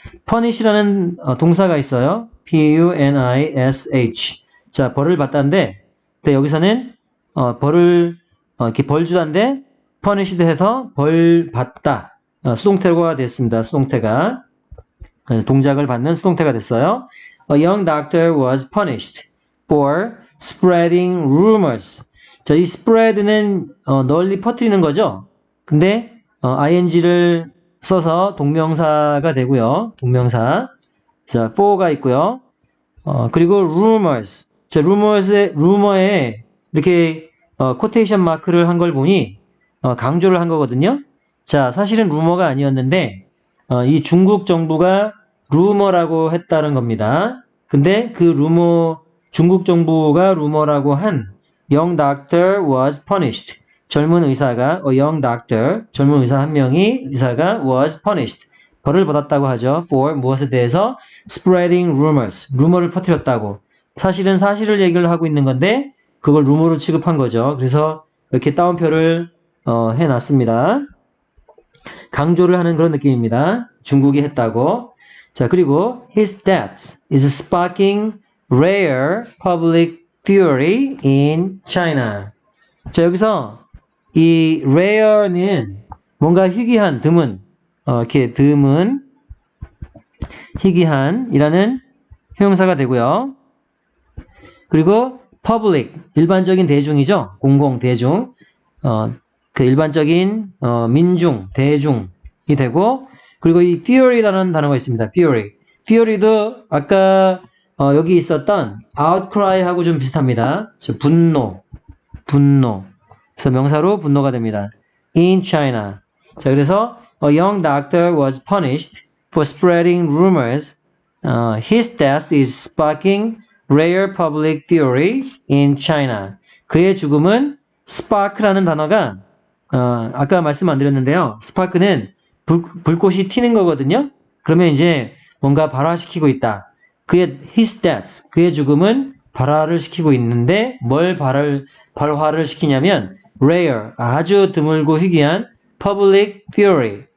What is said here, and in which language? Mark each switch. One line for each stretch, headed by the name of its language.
Korean: punish라는 동사가 있어요.
English: P-U-N-I-S-H.
Korean: 자, 벌을 받다인데 여기서는 벌을 이렇게 벌 주다인데 punished 해서 벌 받다. 수동태가 됐습니다. 수동태가. 동작을 받는 수동태가 됐어요.
English: A young doctor was punished for spreading rumors.
Korean: 자, 이 spread는 널리 퍼뜨리는 거죠. 근데 ing를 써서 동명사가 되고요. 동명사. 자, for가 있고요. 그리고 rumors. 자, 루머에 이렇게 코테이션 마크를 한 걸 보니 강조를 한 거거든요. 자, 사실은 루머가 아니었는데 이 중국 정부가 루머라고 했다는 겁니다. 근데 그 루머 중국 정부가 루머라고 한
English: young doctor was punished.
Korean: 젊은 의사가
English: young doctor,
Korean: 젊은 의사 한 명이 의사가 was punished. 벌을 받았다고 하죠.
English: for
Korean: 무엇에 대해서
English: spreading rumors.
Korean: 루머를 퍼뜨렸다고. 사실은 사실을 얘기를 하고 있는 건데 그걸 루머로 취급한 거죠. 그래서 이렇게 따옴표를 해놨습니다. 강조를 하는 그런 느낌입니다. 중국이 했다고.
English: 자, 그리고 his death is sparking rare public fury in China.
Korean: 자, 여기서 이 rare는 뭔가 희귀한, 드문, 이렇게 드문, 희귀한이라는 형용사가 되고요. 그리고 public, 일반적인 대중이죠. 공공, 대중. 그 일반적인 민중, 대중이 되고 그리고 이 fury라는 단어가 있습니다.
English: fury.
Korean: fury도 아까 여기 있었던 outcry하고 좀 비슷합니다. 분노. 그래서 명사로 분노가 됩니다.
English: in China. 자, 그래서 a young doctor was punished for spreading rumors. His death is sparking rare public fury in China.
Korean: 그의 죽음은 spark라는 단어가 아까 말씀 안 드렸는데요. 스파크는 불꽃이 튀는 거거든요. 그러면 이제 뭔가 발화시키고 있다. his death, 그의 죽음은 발화를 시키고 있는데 뭘 발화를 시키냐면 rare, 아주 드물고 희귀한
English: public fury.